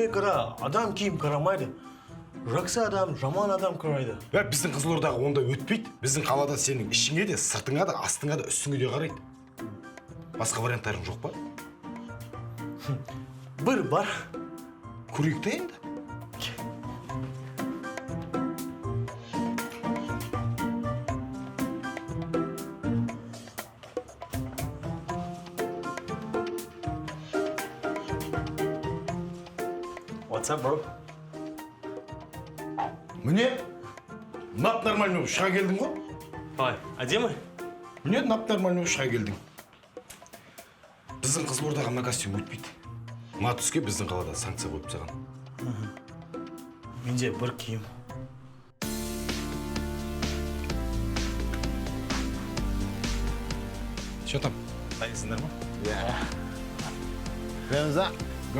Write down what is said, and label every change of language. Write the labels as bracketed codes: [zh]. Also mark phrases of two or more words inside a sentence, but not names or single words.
[kk] Бізде Америкада адам киім қарамайды. жақсы адам, жаман адам қарайды. Біздің Қызылордаға онда өтпейді. Біздің қалада сенің ішіңе де, сыртыңа да, астыңа да, үстіңе де қарайды. Басқа варианттарың жоқ па? Бір бар. Көрейік та енді. [en] What's up, bro? [kk] Міне, нап нормальный болып шыға келдің ғой. Ой, әдемі? Міне, нап нормальный болып шыға келдің. Біздің Қызылордаға мына костюм өтпейді. Мына түске біздің қалада санкция қойып тастаған. Менде бір киім. [ru] Что там? [kk] Дайынсыңдар ма? Remza. [en] Go.